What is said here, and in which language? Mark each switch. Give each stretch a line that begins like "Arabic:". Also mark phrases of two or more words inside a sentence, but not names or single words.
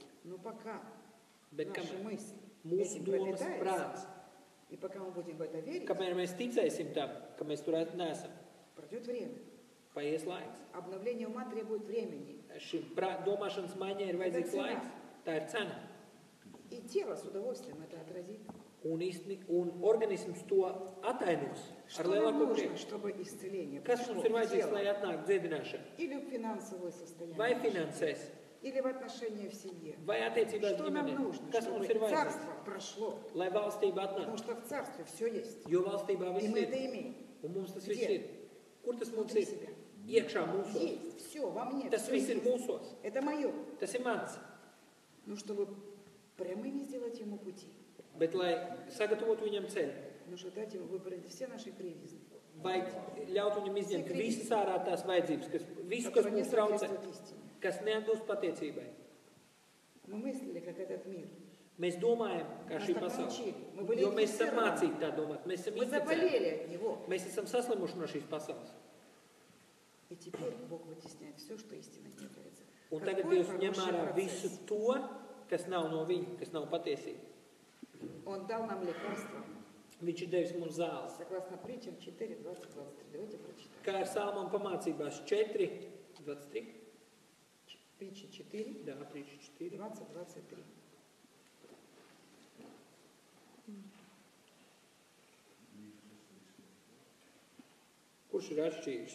Russian: Но пока
Latvian: Bet
Russian: наши
Latvian: kamēr
Russian: мысли
Latvian: mūsu
Russian: этим
Latvian: domas,
Russian: пропитаются,
Latvian: prāts,
Russian: и пока мы будем в это верить,
Latvian: kamēr mēs ticēsim tam, ka mēs tur neesam,
Russian: пройдет время.
Latvian: paies laiks.
Russian: Обновление ума требует времени.
Latvian: Šim domāšanas maiņai ir vajadzīgs laiks. Tā ir cena.
Russian: И тело с удовольствием это отразит.
Latvian: Un organisms to atainos ar
Russian: Что нам
Latvian: lielāko
Russian: нужно,
Latvian: prieku.
Russian: чтобы исцеление
Latvian: Kas
Russian: пришло
Latvian: mums ir
Russian: в
Latvian: vajadzīgs,
Russian: тело?
Latvian: lai atnāktu dziedināšana?
Russian: Или в финансовое состояние,
Latvian: Vai finansēs,
Russian: или в отношения в семье.
Latvian: vai attiecībās
Russian: Что нам
Latvian: ģimenē?
Russian: нужно,
Latvian: Kas
Russian: чтобы
Latvian: mums ir vajadzīgs,
Russian: царство прошло?
Latvian: lai valstība
Russian: Потому
Latvian: atnāktu?
Russian: что в царстве все есть.
Latvian: Jo valstībā
Russian: И
Latvian: viss
Russian: мы это
Latvian: ir.
Russian: имеем.
Latvian: Un mums tas
Russian: Где?
Latvian: viss ir. Kur tas mums
Russian: Внутри
Latvian: ir?
Russian: себя.
Latvian: Iekšā mūsos.
Russian: Есть. Все, во мне.
Latvian: Tas
Russian: всё
Latvian: viss ir
Russian: есть.
Latvian: mūsos.
Russian: Это мое.
Latvian: Tas ir mans.
Russian: Но чтобы прямыми сделать ему пути,
Latvian: Bet, lai sagatavotu viņam ceļu,
Russian: нужно дать ему выбрать все наши кривизны,
Latvian: vajag ļaut viņam izņemt visas ārā tās vajadzības, visu, kas
Russian: которые не
Latvian: mums traucē,
Russian: соответствуют истине.
Latvian: kas neatbilst patiecībai.
Russian: Мы мыслили, как этот мир.
Latvian: Mēs domājam, kā šī Mēs tā pasaule. naučīgi.
Russian: Мы были
Latvian: Jo mēs esam
Russian: inficированы.
Latvian: mācīti tā domāt. Mēs esam
Russian: Мы
Latvian: inficēti.
Russian: заболели от него.
Latvian: Mēs esam saslimuši no šīs pasaules.
Russian: И теперь Бог вытесняет все, что истинно не является.
Latvian: Un tagad
Russian: Какой
Latvian: Dievs ņem
Russian: хороший
Latvian: ārā
Russian: процесс.
Latvian: visu to, kas nav no viņa, kas nav patiesība.
Russian: Он дал нам лекарство,
Latvian: Viņš ir devis mums zāles.
Russian: согласно притчам 4, 20, 23. Давайте прочитаем.
Latvian: Kā ir Salmona pamācībās 4, 23,
Russian: Притча 4,
Latvian: jā, 3, 4.
Russian: 20, 23.
Latvian: Kurš ir atšķīgs?